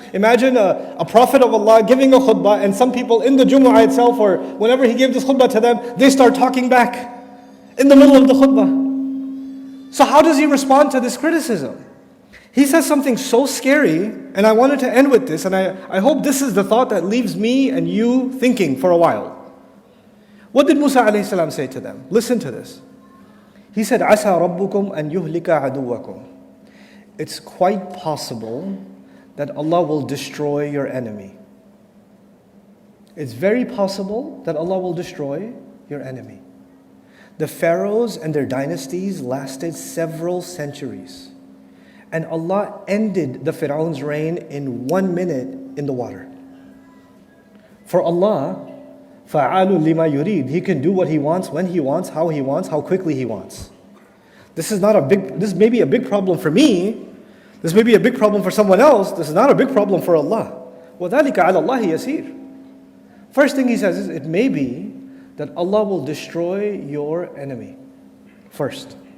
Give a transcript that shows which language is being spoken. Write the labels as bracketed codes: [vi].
[en] Imagine a prophet of Allah giving a khutbah, and some people in the Jumu'ah itself, or whenever he gave this khutbah to them, they start talking back in the middle of the khutbah. So how does he respond to this criticism? He says something so scary, and I wanted to end with this, and I hope this is the thought that leaves me and you thinking for a while. What did Musa alayhi salam say to them? Listen to this. He said, [ar] عَسَى رَبُّكُمْ أَن يُهْلِكَ عَدُوَّكُمْ. [en] It's quite possible that Allah will destroy your enemy. It's very possible that Allah will destroy your enemy. The pharaohs and their dynasties lasted several centuries. And Allah ended the Fir'aun's reign in 1 minute in the water. For Allah, [ar] فَعَالٌ لِمَا يُرِيد. [en] He can do what He wants, when He wants, how quickly He wants. This may be a big problem for me. This may be a big problem for someone else. This is not a big problem for Allah. [ar] وَذَلِكَ عَلَى اللَّهِ يَسِيرٌ. [en] First thing he says is, it may be that Allah will destroy your enemy first.